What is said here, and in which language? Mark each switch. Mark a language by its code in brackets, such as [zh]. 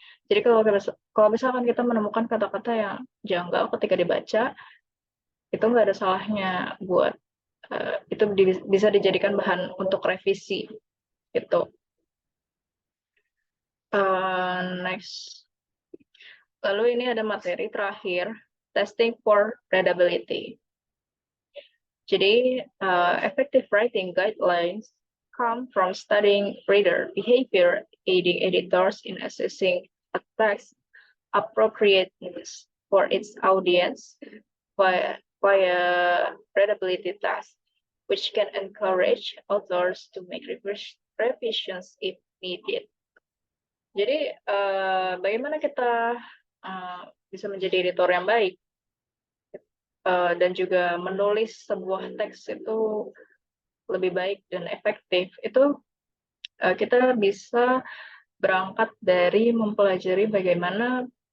[id] Jadi kalau misalkan kita menemukan kata-kata yang janggal ketika dibaca, itu nggak ada salahnya buat itu bisa dijadikan bahan untuk revisi gitu. Next, lalu ini ada materi terakhir [en] testing for readability. [id] Jadi, [en] effective writing guidelines come from studying reader behavior, aiding editors in assessing a text appropriateness for its audience via readability test, which can encourage authors to make revisions if needed. [id] Jadi, bagaimana kita bisa menjadi editor yang baik dan juga menulis sebuah teks itu lebih baik dan efektif, itu kita bisa berangkat dari mempelajari bagaimana